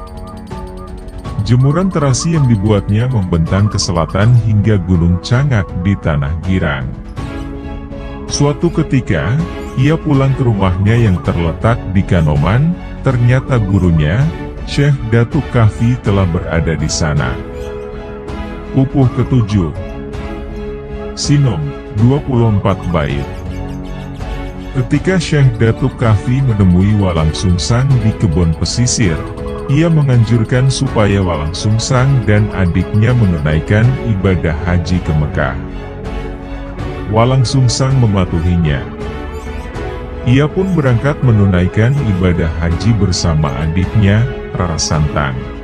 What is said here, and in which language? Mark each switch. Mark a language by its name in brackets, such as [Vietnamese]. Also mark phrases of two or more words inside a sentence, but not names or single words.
[Indonesian] Jemuran terasi yang dibuatnya membentang ke selatan hingga Gunung Cangak di Tanah Girang. Suatu ketika, ia pulang ke rumahnya yang terletak di Kanoman, ternyata gurunya, Syekh Datuk Kahfi telah berada di sana. Pupuh ke-7 Sinom, 24 bait. Ketika Syekh Datuk Kahfi menemui Walang Sungsang di kebun pesisir, ia menganjurkan supaya Walang Sungsang dan adiknya menunaikan ibadah haji ke Mekah. Walang Sungsang mematuhinya. Ia pun berangkat menunaikan ibadah haji bersama adiknya, Rara Santang.